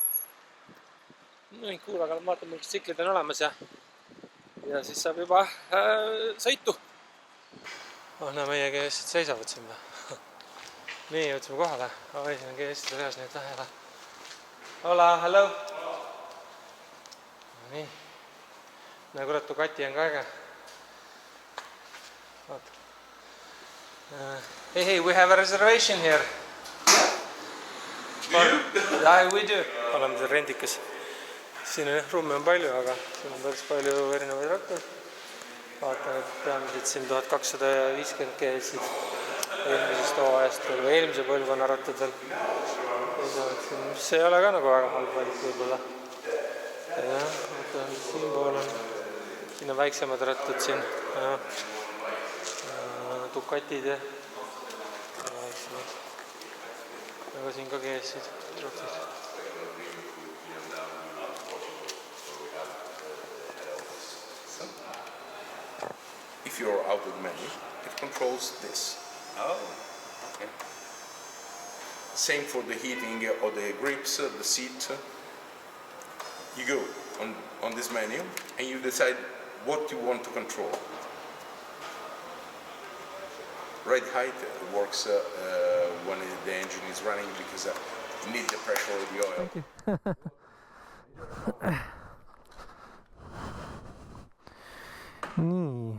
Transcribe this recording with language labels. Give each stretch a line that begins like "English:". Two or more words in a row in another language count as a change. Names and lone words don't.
Estonian: No nii kuul, aga vaatame, mis tsiklid on olemas ja siis saab juba sõitu. Näe, meie GS-id seisavad siin. Nii, jõudsime kohale. Oi, siin on GS-id reas, nii et lähele. Hola, hello! Nii. Näe, kurat, Kati on ka äge.
English: Hey, we have a reservation here. Do you? Yeah, we do.
Estonian: Oleme siin rendikas. Siin ruumi on palju, aga siin on päris palju erinevaid rattaid. Vaatan, et peamiselt siin 1250 GS-id eelmisest hooajast või eelmise põlvkonna rattadel. See ei ole ka nagu väga halb valik võib-olla. Jah, siin pool on. Siin on väiksemad rattad siin. Ducatid ja väiksemad. Aga siin ka GS-id.
English: If you're out of the menu, it controls this. Oh, okay. Same for the heating of the grips, the seat. You go on this menu and you decide what you want to control. Ride height works when the engine is running because you need the pressure of the oil. Thank you.
Estonian: Nii.